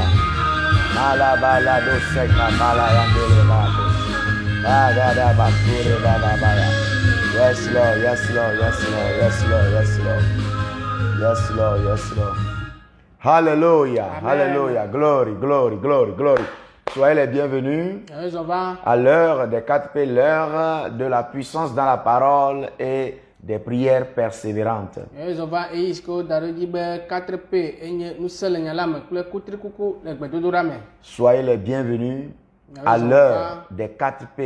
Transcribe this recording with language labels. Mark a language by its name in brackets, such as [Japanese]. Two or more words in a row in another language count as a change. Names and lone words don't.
[English] Mala bala doseka bala yandele bako. Bada da basure baba baya. Yes Lord, yes Lord, yes Lord, yes Lord, yes Lord. Yes Lord, yes Lord. Hallelujah, Amen. hallelujah. Glory, glory, glory, glory. [French] Soyez les bienvenus à l'heure des 4 P, l'heure de la puissance dans la parole et des prières persévérantes. Soyez les bienvenus à l'heure des 4 P.